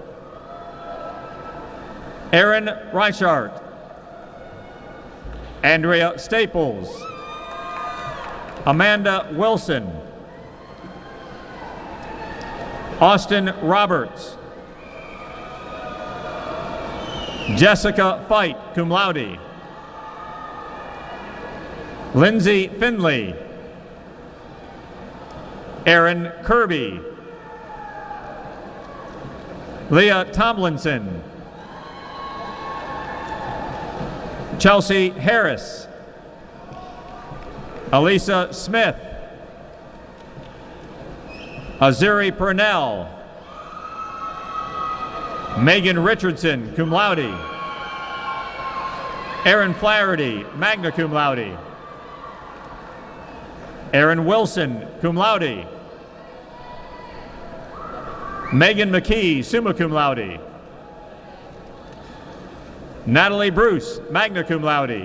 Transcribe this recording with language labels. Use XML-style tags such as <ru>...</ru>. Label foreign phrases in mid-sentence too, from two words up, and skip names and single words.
<en>Aaron Reichart. Andrea Staples. Amanda Wilson. Austin Roberts. Jessica Fight,</en> <la>cum laude.</la> <en>Lindsay Finley. Aaron Kirby. Leah Tomlinson. Chelsea Harris. Elisa Smith. Azuri Purnell. Megan Richardson,</en> <la>cum laude.</la> <en>Aaron Flaherty,</en> <la>magna cum laude.</la> <en>Aaron Wilson,</en> <la>cum laude.</la> <en>Megan McKee,</en> <la>summa cum laude.</la> <en>Natalie Bruce,</en> <la>magna cum laude.</la>